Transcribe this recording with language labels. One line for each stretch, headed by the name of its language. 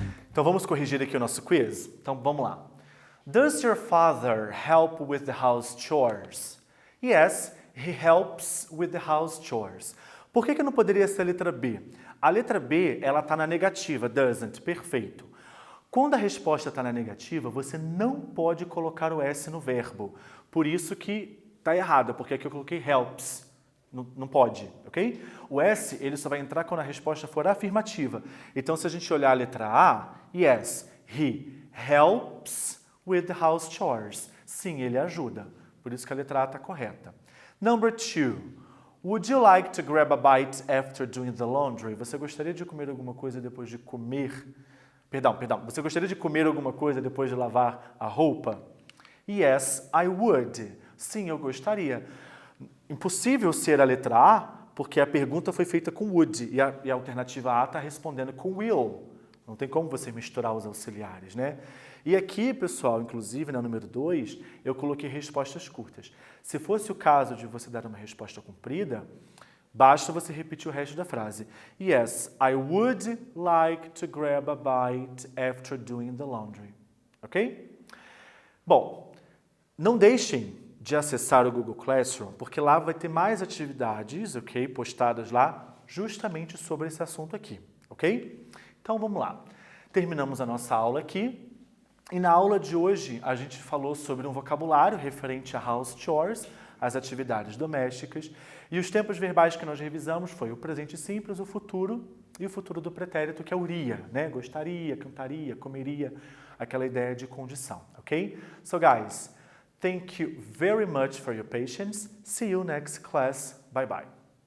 Portuguese: Então vamos corrigir aqui o nosso quiz? Então vamos lá.
English: Does your father help with the house chores? Yes, he helps with the house chores.
Portuguese: Por que não poderia ser a letra B? A letra B, ela está na negativa, doesn't, perfeito. Quando a resposta está na negativa, você não pode colocar o S no verbo. Por isso que está errado, porque aqui eu coloquei helps. Não pode, ok? O S, ele só vai entrar quando a resposta for afirmativa. Então, se a gente olhar a letra A,
English: yes, he helps with the house chores.
Portuguese: Sim, ele ajuda. Por isso que a letra A está correta.
English: Number 2. Would you like to grab a bite after doing the laundry?
Portuguese: Você gostaria de comer alguma coisa depois de comer... Perdão. Você gostaria de comer alguma coisa depois de lavar a roupa?
English: Yes, I would.
Portuguese: Sim, eu gostaria. Impossível ser a letra A, porque a pergunta foi feita com would e a alternativa A está respondendo com will. Não tem como você misturar os auxiliares, né? E aqui, pessoal, inclusive, no número 2, eu coloquei respostas curtas. Se fosse o caso de você dar uma resposta comprida, basta você repetir o resto da frase.
English: Yes, I would like to grab a bite after doing the laundry. Ok?
Portuguese: Bom, não deixem de acessar o Google Classroom, porque lá vai ter mais atividades, ok? Postadas lá, justamente sobre esse assunto aqui, ok? Então, vamos lá. Terminamos a nossa aula aqui. E na aula de hoje, a gente falou sobre um vocabulário referente a house chores, as atividades domésticas, e os tempos verbais que nós revisamos foi o presente simples, o futuro e o futuro do pretérito, que é o iria, né? Gostaria, cantaria, comeria, aquela ideia de condição, ok?
English: So, guys, thank you very much for your patience. See you next class. Bye-bye.